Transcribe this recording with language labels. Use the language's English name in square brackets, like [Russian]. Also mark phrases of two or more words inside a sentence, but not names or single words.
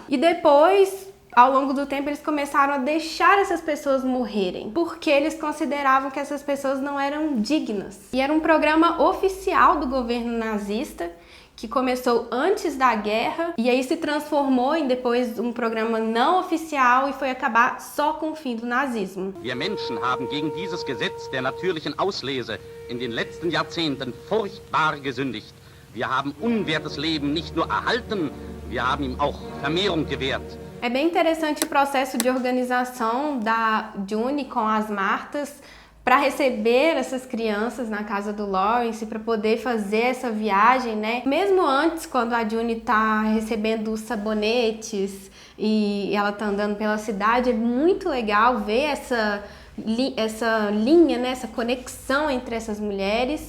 [Portuguese] E depois, ao longo do tempo, eles começaram a deixar essas pessoas morrerem, porque eles consideravam que essas pessoas não eram dignas. E era um programa oficial do governo nazista, que começou antes da guerra, e aí se transformou em depois um programa não oficial e foi acabar só com o fim do nazismo. [German] Wir Menschen haben gegen dieses Gesetz der natürlichen Auslese in den letzten Jahrzehnten furchtbar gesündigt. Wir haben unwertes Leben nicht nur erhalten, wir haben ihm auch Vermehrung gewährt. [Portuguese] É bem interessante o processo de organização da June com as Martas para receber essas crianças na casa do Lawrence, para poder fazer essa viagem, né? Mesmo antes, quando a June tá recebendo os sabonetes e ela tá andando pela cidade, é muito legal ver essa linha, né, essa conexão entre essas mulheres.